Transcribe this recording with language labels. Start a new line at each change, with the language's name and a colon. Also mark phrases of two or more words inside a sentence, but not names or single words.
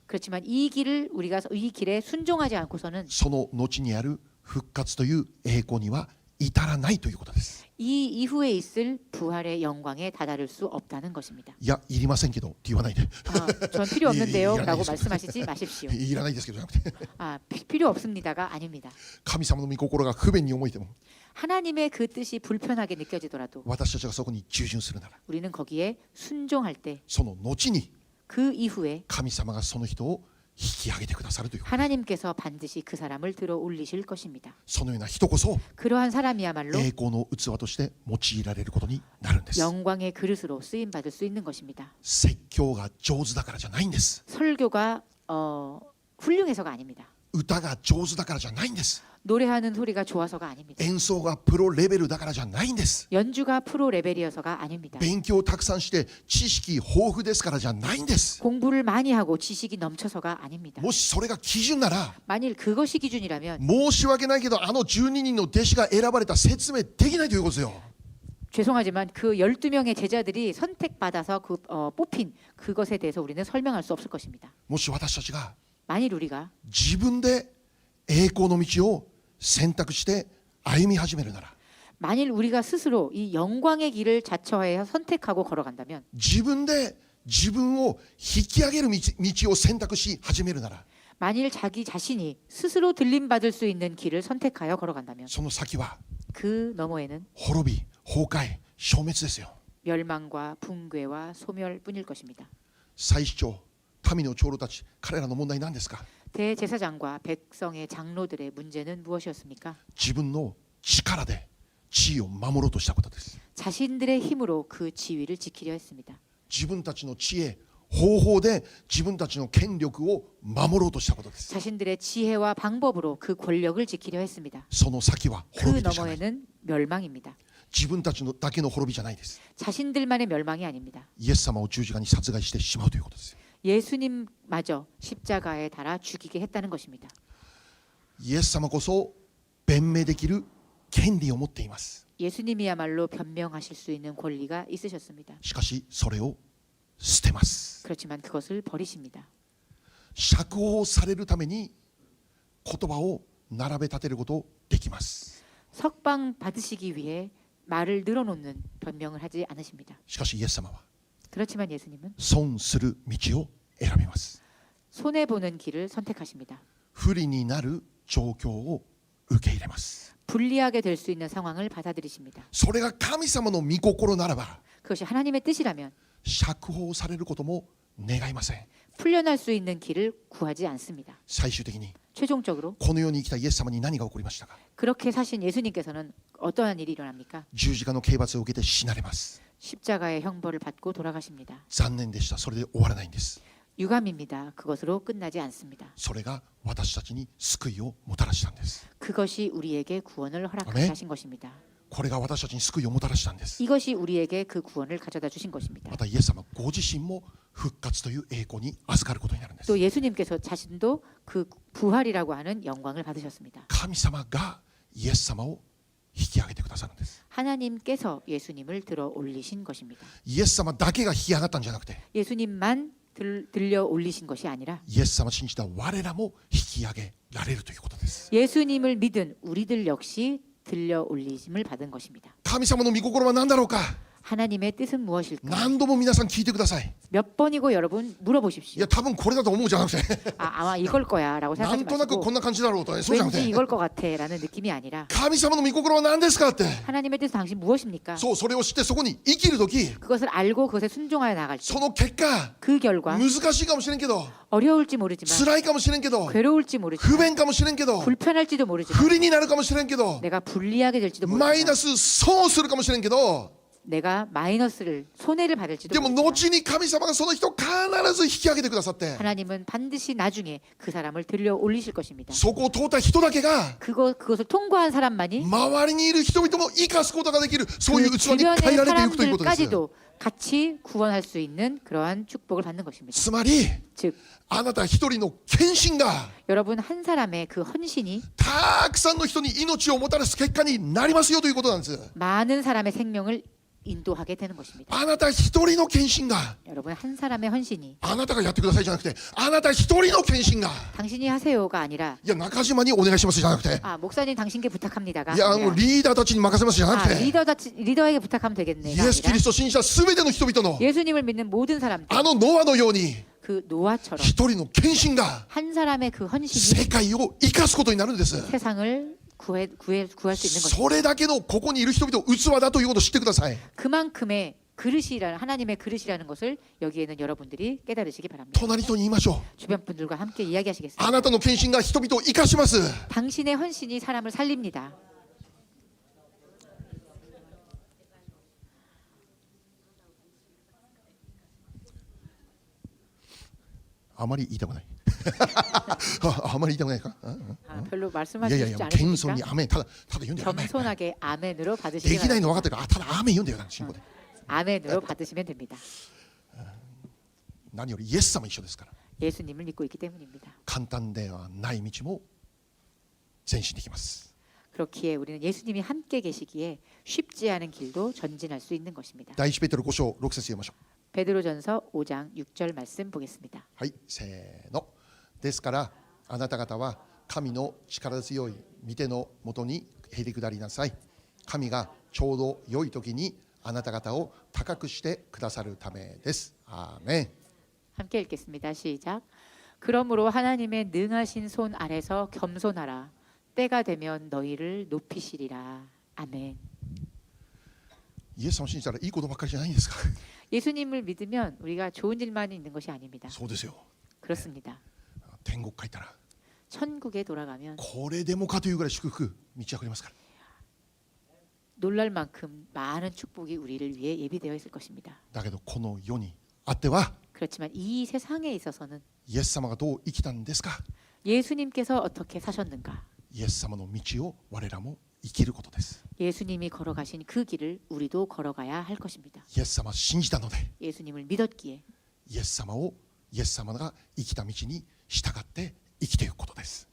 Korean: 그렇지만 이 길에 순종하지 않고서는
Japanese: その後にある復活という栄光には至らないということです。
Korean: 이 이후에 있을 부활의 영광에 다다를 수 없다는 것입니다.
Japanese: いや、いりませんけどって言わないで。
Korean: 전 필요 없는데요 이- 이- 라고 이- 말씀하시지 마십시오.
Japanese: いらないですけどじゃなくて、
Korean: 필요 없습니다가 아닙니다.
Japanese: 神様の御心が不便に思えても、
Korean: 하나님의 그 뜻이 불편하게 느껴지더라도
Japanese: 私たちがそこに従順するなら、
Korean: 우리는 거기에 순종할 때
Japanese: その後に
Korean: 그 이후에
Japanese: 神様がその人を引き上げてくださるということ。
Korean: 하나님께서 반드시 그 사람을 들어 올리실 것입니다.
Japanese: そのような人こそ
Korean: 그러한 사람이야말로
Japanese: 栄光の器として用いられることになるんです。
Korean: 영광의 그릇으로 쓰임 받을 수 있는 것입니다.
Japanese: 説教が上手だからじゃないんです。
Korean: 설교가 훌륭해서가 아닙니다.
Japanese: 歌が上手だからじゃないんです。
Korean: 노래하는 소리가 좋아서가 아닙니다.
Japanese: 演奏がプロレベルだからじゃないんです。
Korean: 연주가 프로 레벨이어서가 아닙니다.
Japanese: 勉強をたくさんして知識豊富ですからじゃないんです。
Korean: 공부를 많이 하고 지식이 넘쳐서가 아닙니다.
Japanese: もしそれが基準なら、
Korean: 만일 그것이 기준이라면
Japanese: 申し訳ないけどあの12人の弟子が選ばれた説明できないということですよ。
Korean: 죄송하지만 그 12명의 제자들이 선택받아서 뽑힌 그것에 대해서 우리는 설명할 수 없을 것입니다.
Japanese: もし私たちが
Korean: 만일 우리가
Japanese: 自分で栄光の道を選択して歩み始めるなら、
Korean: 만일 우리가 스스로 이 영광의 길을 자처하여 선택하고 걸어간다면
Japanese: 自分で自分を引き上げる道を選択し始めるなら、
Korean: 만일 자기 자신이 스스로 들림받을 수 있는 길을 선택하여 걸어간다면
Japanese: その先は
Korean: 그 너머에는
Japanese: 滅び、崩壊、消滅ですよ。
Korean: 멸망과 붕괴와 소멸뿐일 것입니다.
Japanese: 祭司長、民の長老たち、彼らの問題何ですか。
Korean: 대제사장과 백성의 장로들의 문제는 무엇이었습니까?
Japanese: 自分の力で地位を守ろうとしたことです。
Korean: 자신들의 힘으로 그 지위를 지키려 했습니다.
Japanese: 自分たちの知恵、方法で自分たちの権力を守ろうとしたことです。
Korean: 자신들의 지혜와 방법으로 그 권력을 지키려 했습니다.
Japanese: その先は
Korean: 그
Japanese: 滅びでしかない。
Korean: 너머에는 멸망입니다.
Japanese: 自分たちのだけの滅びじゃないです。
Korean: 자신들만의 멸망이 아닙니다.
Japanese: イエス様を十字架に殺害してしまうということですよ。
Korean: 예수님마저 십자가에 달아 죽이게 했다는 것입니다.
Japanese: イエス様こそ弁明できる権利を持っています。
Korean: 예수님이야말로 변명하실 수 있는 권리가 있으셨습니다.
Japanese: しかしそれを捨てます。
Korean: 그렇지만 그것을 버리십니다.
Japanese: 釈放されるために言葉を並べ立てることできます。
Korean: 석방 받으시기 위해 말을 늘어놓는 변명을 하지 않으십니다.
Japanese: しかしイエス様は
Korean: 그렇지만 예수님은
Japanese: 損する道を選びます。
Korean: 손해 보는 길을 선택하십니다.
Japanese: 不利になる状況を受け入れます。
Korean: 불리하게 될 수 있는 상황을 받아들이십니다.
Japanese: それが神様の御心ならば
Korean: 그것이 하나님의 뜻이라면
Japanese: 釈放されることも願いません。
Korean: 풀려날 수 있는 길을 구하지 않습니다.
Japanese: 最終的に
Korean: 최종적으로
Japanese: この世に生きたイエス様に何が起こりましたか。
Korean: 그렇게 사신 예수님께서는 어떠한 일이 일어납니까?
Japanese: 十字架の刑罰を受けて死なれます。
Korean: 십자가의 형벌을 받고 돌아가십니다.
Japanese: 残念でした。それで終わらないんです。
Korean: 유감입니다. 그것으로 끝나지 않습니다.
Japanese: それが私たちに救いをもたらしたんです。
Korean: 그것이 우리에게 구원을 아멘. 허락하게 하신 것입니다.
Japanese: これが私たちに救いをもたらしたんです。
Korean: 이것이 우리에게 그 구원을 가져다 주신 것입니다.
Japanese: またイエス様ご自身も復活という栄光に預かることになるんです。
Korean: 또 예수님께서 자신도 그 부활이라고 하는 영광을 받으셨습니다.
Japanese: 神様がイエス様を引き上げてくださるんです。
Korean: 하나님께서 예수님을 들어 올리신 것입니다.
Japanese: イエス様だけが引き上がったんじゃなくて、
Korean: 예수님만 들려 올리신 것이 아니라
Japanese: イエス様を信じた我らも引き上げられるということです。
Korean: 예수님을 믿은 우리들 역시 들려 올리심을 받은 것입니다.
Japanese: 神様の御心は何だろうか。
Korean: 하나님의 뜻은 무엇일까?
Japanese: 何度も皆さん聞いてください。
Korean: 몇 번이고 여러분
Japanese: い
Korean: 물어보십시오.
Japanese: や多分これだと思うじゃなくて
Korean: 아마 이걸 거야라고
Japanese: な
Korean: 생각하지
Japanese: んとなくこ
Korean: 마시고
Japanese: んな感じだろうとね、そうじゃなく
Korean: 왠지
Japanese: て
Korean: 이걸 것 같아라는 느낌이 아니라
Japanese: 神様の御心は何ですかって、
Korean: 하나님의 뜻은 당신 무엇입니까?
Japanese: そうそれを知ってそこに生きるとき、
Korean: 그것을 알고 그것에 순종하여 나갈 때
Japanese: その結果
Korean: 그 결과
Japanese: 難しいかもしれんけど、
Korean: 어려울지 모르지만
Japanese: 辛いかもしれんけど、
Korean: 괴로울지
Japanese: 不
Korean: 모르지만
Japanese: 便かもしれんけど、
Korean: 불편할지도 모르지만
Japanese: 不利になるかもしれんけど、
Korean: 내가 불리하게 될지도
Japanese: マイ
Korean: 모르지만
Japanese: ナス損をするかもしれんけど、
Korean: 내가 마이너스를 손해를
Japanese: で
Korean: 받을지도
Japanese: も
Korean: 모르지만
Japanese: 後に神様がその人を必ず引き上げてくださって、
Korean: 하나님은 반드시 나중에 그 사람을 들려 올리실 것입니다.
Japanese: そこを通った人だけが
Korean: 그것을 통과한 사람만이
Japanese: 周りにいる人々も生かすことができる、そういう
Korean: 그
Japanese: 器に変え
Korean: 주변의
Japanese: られていくということです。
Korean: 사람들까지도 같이 구원할 수 있는 그러한 축복을 받는 것입니다.
Japanese: つまり
Korean: 즉
Japanese: あなた一人の献身が
Korean: 여러분 한 사람의 그 헌신이
Japanese: たくさんの人に命をもたらす結果になりますよということなんです。
Korean: 많은 사람의 생명을 인도하게 되는 것입니다.
Japanese: あなた一人の献身が
Korean: 여러분 한 사람의 헌신이
Japanese: あなたがやってくださいじゃなくて、あなた一人の献身が
Korean: 당신이 하세요가 아니라
Japanese: いや中島にお願いしますじゃなくて、
Korean: 목사님 당신께 부탁합니다가
Japanese: いや
Korean: 아니라
Japanese: リーダーたちに任せますじゃなくて、
Korean: 리더에게 부탁하면
Japanese: イ
Korean: 되겠네가
Japanese: エス・キ
Korean: 아니라
Japanese: リストを信じたすべての人々の
Korean: 예수님을 믿는 모든 사람들
Japanese: あのノアのように
Korean: 그 노아처럼
Japanese: 一人の献身が
Korean: 한 사람의 그 헌신이
Japanese: 世界を生かすことになるんです。
Korean: 세상을 구할 수 있는 것입니다.
Japanese: それだけのここにいる人々器だということを知ってください。
Korean: 그만큼의 그릇이라는 하나님의 그릇이라는 것을 여기에는 여러분들이 깨달으시기 바랍니다.
Japanese: 隣人に言いましょう。
Korean: 주변 분들과 함께 이야기하시겠습니다.
Japanese: あなたの献身が人々を生かします。
Korean: 당신의 헌신이 사람을 살립니다.
Japanese: あまり言いたくない。あまり言いたくないか。
Korean: 별로
Japanese: いや
Korean: 말씀하시고
Japanese: いやい
Korean: 싶지
Japanese: や、謙遜
Korean: 않으십니까?
Japanese: にアメン、ただ読んでよ。アメン
Korean: 겸손하게 아멘으로
Japanese: で
Korean: 받으시기
Japanese: きないの分か
Korean: 바랍니다.
Japanese: ってるから、ただアメン読んでよ。信仰で。
Korean: 아멘으로 받으시면 됩니다.
Japanese: 何よりイエス様一緒ですから。
Korean: 예수님을 믿고 있기 때문입니다.
Japanese: 簡単ではない道も前進できます。
Korean: 그렇기에 우리는 예수님이 함께 계시기에 쉽지 않은 길도 전진할 수 있는 것입니다.
Japanese: 第一ペテロ5章6節読みましょう。
Korean: 베드로전서 5장 6절 말씀 보겠습니다.
Japanese: はい、せーの。ですからあなた方は神の力強い御手のもとにへり下りなさい。神がちょうど良い時にあなた方を高くしてくださるためです。アーメン。
Korean: 함께 읽겠습니다. 시작. 그러므로 하나님의 능하신 손 아래서 겸손하라. 때가 되면 너희를 높이시리라. 아멘.
Japanese: イエス様を信じたらいいことばっかりじゃないんですか。
Korean: 예수님을 믿으면 우리가 좋은 일만 있는 것이 아닙니다.
Japanese: そうですよ。
Korean: 그렇습니다.
Japanese: 天国帰ったら
Korean: 천국에 돌아가면
Japanese: これでもかというぐらい祝福満ち溢れますから。
Korean: 놀랄 만큼 많은 축복이 우리를 위해 예비되어 있을 것입니다.
Japanese: だけどこの世にあっては
Korean: 그렇지만 이 세상에 있어서는
Japanese: イエス様がどう生きたんですか。
Korean: 예수님께서 어떻게 사셨는가?
Japanese: イエス様の道を我らも生きることです。
Korean: 예수님이 걸어가신 그 길을 우리도 걸어가야 할 것입니다.
Japanese: イエス様を信じたので
Korean: 예수님을 믿었기에
Japanese: イエス様が生きた道に従って生きていくことです。